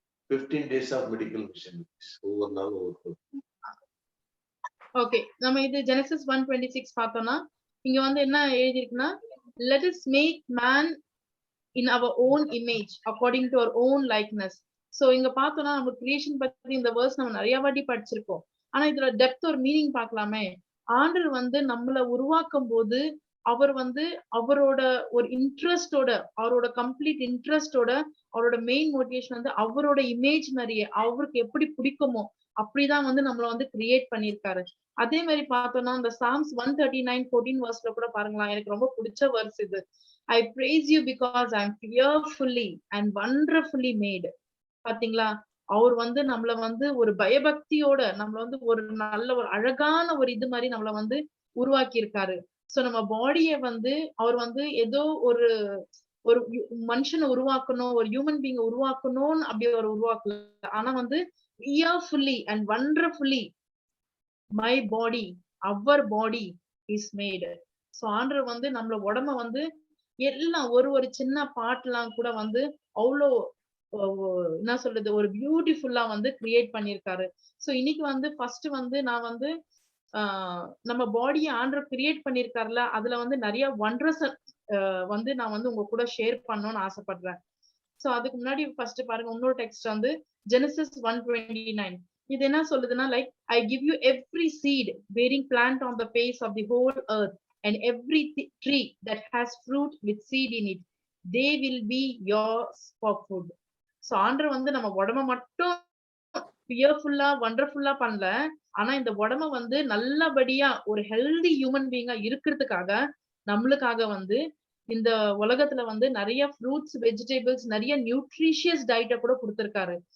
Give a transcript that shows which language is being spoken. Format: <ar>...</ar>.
<en>15 days of medical mission</en> <ta>ஒவ்வொரு நாளும் ஒவ்வொரு. ஓகே, நம்ம இது ஜெனசிஸ் 1:26 பார்த்தோம்னா இங்க வந்து என்ன எழுதிருக்குன்னா,</ta> <en>let us make man in our own image according to our own likeness.</en> <ta>So இங்க பார்த்தோம்னா நம்ம கிரியேஷன் பத்தி இந்த வேர்ஸ் நம்ம நிறைய வாட்டி படிச்சிருக்கோம். ஆனா இதுல டெப்த் ஒரு மீனிங் பார்க்கலாமே. ஆண்டவர் வந்து நம்மள உருவாக்கும் போது அவர் வந்து அவரோட ஒரு இன்ட்ரெஸ்டோட, அவரோட கம்ப்ளீட் இன்ட்ரெஸ்டோட, அவரோட மெயின் மோட்டிவேஷன் வந்து அவரோட இமேஜ் மாதிரியே அவருக்கு எப்படி பிடிக்குமோ அப்படிதான் வந்து நம்மள வந்து கிரியேட் பண்ணிருக்காரு. அதே மாதிரி பார்த்தோம்னா இந்த சாம்ஸ் 139:14 வர்ஸ்ல கூட பாருங்களா, எனக்கு ரொம்ப பிடிச்ச வர்ஸ் இது.</ta> <en>I praise you because I am fearfully and wonderfully made.</en> <ta>பாத்தீங்களா, அவர் வந்து நம்மள வந்து ஒரு பயபக்தியோட நம்மள வந்து ஒரு நல்ல ஒரு அழகான ஒரு இது மாதிரி நம்மள வந்து உருவாக்கி இருக்காரு. சோ நம்ம பாடியை வந்து அவர் வந்து ஏதோ ஒரு ஒரு மனுஷனை உருவாக்கணும், ஒரு ஹியூமன் பீயிங் உருவாக்கணும்னு அப்படி ஒரு உருவாக்கல. ஆனா வந்து</ta> <en>fearfully and wonderfully my body, our body is made.</en> <ta>So ஆண்டவர் வந்து நம்மள உடம்ப வந்து எல்லாம் ஒரு ஒரு சின்ன பாட்டுலாம் கூட வந்து அவ்வளோ என்ன சொல்றது ஒரு பியூட்டிஃபுல்லா வந்து கிரியேட் பண்ணிருக்காரு. சோ இன்னைக்கு வந்து ஃபர்ஸ்ட் வந்து நான் வந்து நம்ம பாடியை ஆண்டவர் கிரியேட் பண்ணிருக்காருல, அதுல வந்து நிறைய வண்டர்ஸ் வந்து நான் வந்து உங்க கூட ஷேர் பண்ணணும்னு ஆசைப்படுறேன். சோ அதுக்கு முன்னாடி ஃபர்ஸ்ட் பாருங்க, இன்னொரு டெக்ஸ்ட் வந்து ஜெனசிஸ் 1:29. இது என்ன சொல்லுதுன்னா,</ta> <en>Like I give you every seed bearing plant on the face of the whole earth and every tree that has fruit with seed in it, they will be yours for food.</en> <ta>So ஆண்டவர் வந்து நம்ம உடம்ப மட்டும் பியர்ஃபுல்லா வண்டர்ஃபுல்லா பண்ணல, ஆனா இந்த உடம்ப வந்து நல்லபடியா ஒரு ஹெல்தி ஹியூமன் பீயிங்கா இருக்கிறதுக்காக நம்மளுக்காக வந்து இந்த உலகத்துல வந்து நிறைய ஃப்ரூட்ஸ் வெஜிடபிள்ஸ் நிறைய நியூட்ரிஷியஸ் டயட்டை கூட கொடுத்திருக்காரு.</ta>